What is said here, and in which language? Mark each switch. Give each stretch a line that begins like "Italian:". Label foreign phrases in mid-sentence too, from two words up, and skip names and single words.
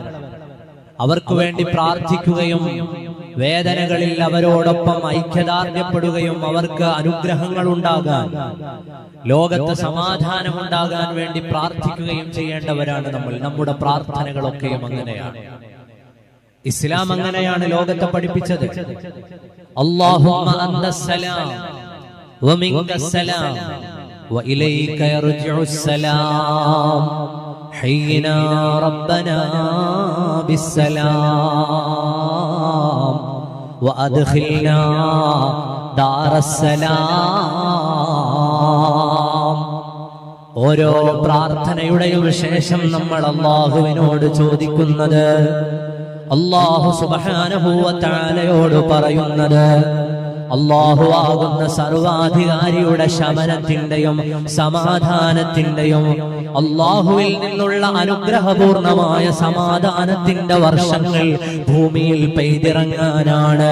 Malayalam: അവർക്ക് വേണ്ടി പ്രാർത്ഥിക്കുകയും വേദനകളിൽ അവരോടൊപ്പം ഐക്യദാർഢ്യപ്പെടുകയും അവർക്ക് അനുഗ്രഹങ്ങൾ ഉണ്ടാകാൻ, ലോകത്ത് സമാധാനമുണ്ടാകാൻ വേണ്ടി പ്രാർത്ഥിക്കുകയും ചെയ്യേണ്ടവരാണ് നമ്മൾ. നമ്മുടെ പ്രാർത്ഥനകളൊക്കെയും അങ്ങനെയാണ്. ഇസ്ലാം അങ്ങനെയാണ് ലോകത്തെ പഠിപ്പിച്ചത്.
Arabic: اللهم أنت السلام ومنك السلام وإليك يرجع السلام حينا ربنا بالسلام وأدخلنا دار السلام.
Malayalam: ഓരോ പ്രാർത്ഥനയുടെയും ശേഷം നമ്മൾ അല്ലാഹുവിനോട് ചോദിക്കുന്നത്,
Arabic: الله سبحانه وتعالى
Malayalam: പറയുന്നത്, അല്ലാഹു ആകുന്ന സർവാധികാരിയുടെ ശമനത്തിന്റെയും സമാധാനത്തിന്റെയും അല്ലാഹുവിൽ നിന്നുള്ള അനുഗ്രഹപൂർണമായ സമാധാനത്തിന്റെ വർഷങ്ങൾ ഭൂമിയിൽ പെയ്തിറങ്ങാനാണ്.